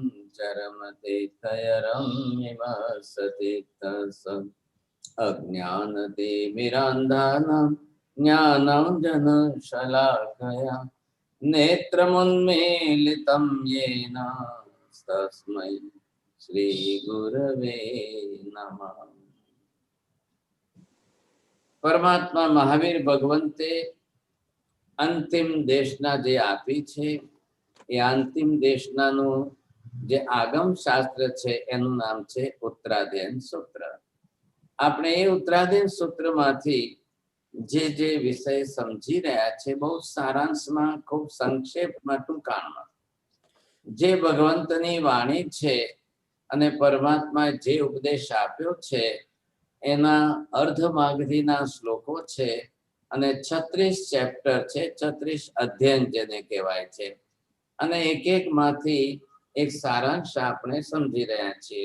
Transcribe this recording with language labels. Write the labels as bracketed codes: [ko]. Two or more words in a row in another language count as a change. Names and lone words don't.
[sa] चरमतीर्थयरम्यवसतीर्थस अज्ञानतिमिरान्धानां ज्ञानाञ्जनशलाकया नेत्रमुन्मीलितं येन तस्मै श्रीगुरवे नमः। [gu] પરમાત્મા મહાવીર ભગવંતે અંતિમ દેશના જે આપી છે એ અંતિમ देशनाનું જે આગમ શાસ્ત્ર છે એનું નામ છે ઉત્તરાધ્યયન સૂત્ર। આપણે એ ઉત્તરાધ્યયન સૂત્રમાંથી જે વિષય સમજી રહ્યા છે બહુ સારાંશમાં ખૂબ સંક્ષેપમાં ટૂંકાણમાં જે ભગવંતની વાણી છે અને પરમાત્માએ જે ઉપદેશ આપ્યો છે એના અર્ધમાગધીના શ્લોકો છે અને 36 ચેપ્ટર છે 36 અધ્યયન જેને કહેવાય છે અને એક માંથી એક સારાંશ આપણે સમજી રહ્યા છીએ।